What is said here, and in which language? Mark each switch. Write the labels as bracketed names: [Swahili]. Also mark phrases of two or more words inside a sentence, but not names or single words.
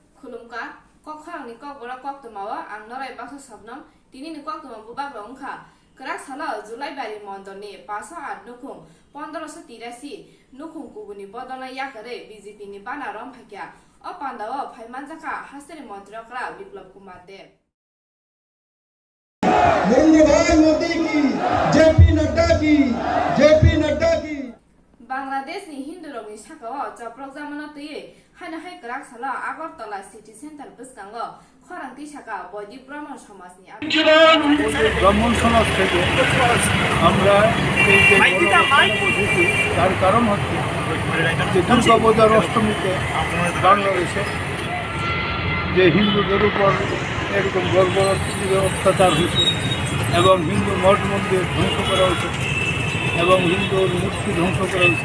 [Kok Borok] खुलुमका KOK KHORANGनि KOKBOROK KOKTWMA आं नराय बाक्सा सबनम दिनैनि KOKTWMA बुबाग रंखा कराक साला जुलाई बारि मन्दनि 508 नुखुं 1583 नुखुं कुबुनि बदना याकरे बीजेपी नि बाना रम फाक्या अ पान्दाव फाइमानजाका हास्तेनि मन्त्रीकरा विप्लव कुमार देव [Hindi] नरेंद्र भाई मोदी की जेपी नड्डा की [Kok Borok] बांग्लादेश नि हिंदू रोगनि साकाव चप्रक जामना तये हाना हाय कराक साला आगरतला सिटी सेंटर बसकांग खरांति साका बयदि ब्राह्मण समाजनि [Bangla] ব্রাহ্মণ সমাজ থেকে আমরা এই যে বসেছি তার কারণ হচ্ছে যে দুর্গাপূজার অষ্টমীতে বাংলাদেশে যে হিন্দুদের উপর এরকম বর্বর অত্যাচার হয়েছে এবং হিন্দু মঠ মন্দির ধ্বংস করা হয়েছে এবং হিন্দুর মূর্তি ধ্বংস করা হয়েছে।